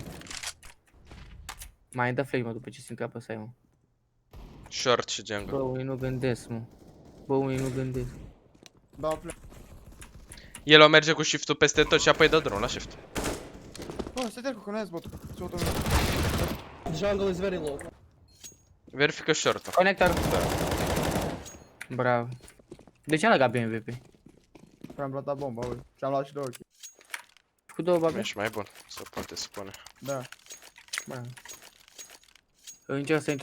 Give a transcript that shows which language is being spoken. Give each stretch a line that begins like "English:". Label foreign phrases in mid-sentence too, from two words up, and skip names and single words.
Romanian: Mai dă flame după ce simt că apăsai, mă. Short și jungle. Bă, unii nu gândesc, mă. Bă, unii nu gândesc. Dau play. El o merge cu shift-ul peste tot și apoi dă drone la shift. Bă, stai cu nu botul.
English: Jungle is very low.
Romanian: Verifică short. Conector. Bravo. De ce a legat pe MVP? Am plantat bomba, ui. Și am luat și 2 ochi. Cu 2 babe? Ești mai bun, se poate spune. Da. Bravo. Eu încerc să intru